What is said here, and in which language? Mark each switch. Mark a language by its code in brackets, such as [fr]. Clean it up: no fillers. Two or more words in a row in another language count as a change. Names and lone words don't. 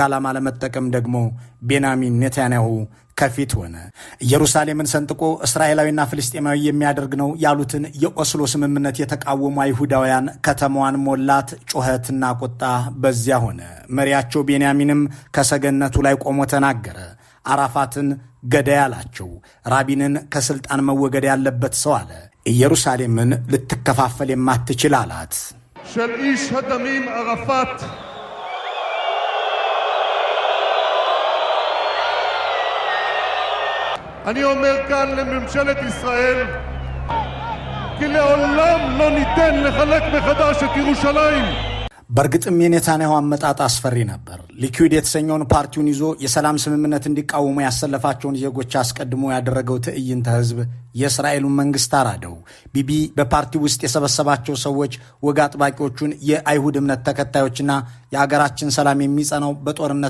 [am] ዓላማ ለመጠቀም ደግሞ ቤንያሚን ኔታንያሁ ከፊት ሆነ። ኢየሩሳሌምን ሰንጥቆ እስራኤላዊና ፍልስጤማዊ የሚያደርግ ነው ያሉትን የኦስሎ ስምምነት የተቃወሙ አይሁዳውያን ከተማዋን ሞላት። ጩኸትና ቁጣ በዚያ ሆነ። መሪያቸው ቤንያሚንም ከሰገነቱ ላይ ቆሞ ተናገረ። አራፋትን ገዳይ አላቸው። ራቢንን ከስልጣን መወገድ ያለበት ሰው አለ። ኢየሩሳሌምን ልትከፋፈል የማትችል አላት። [he] של איש הדמים ערפאת אני אומר כאן לממשלת ישראל כי לעולם לא ניתן לחלק מחדש את ירושלים. [am] በእርግጥም የኔታንያሁ አመጣጥ አስፈሪ ነበር። ሊኩድ የተሰኘውን ፓርቲውን ይዞ የሰላም ስምምነት እንዲቃወሙ ያሰለፋቸውን ዜጎች አስቀድሞ ያደረገው ትዕይንተ ህዝብ የእስራኤሉን መንግስት አራደው። ቢቢ በፓርቲው ውስጥ የሰበሰባቸው ሰዎች ወግ አጥባቂዎቹን የአይሁድ እምነት ተከታዮችና የአገራችን ሰላም የሚጸናው በጦርነት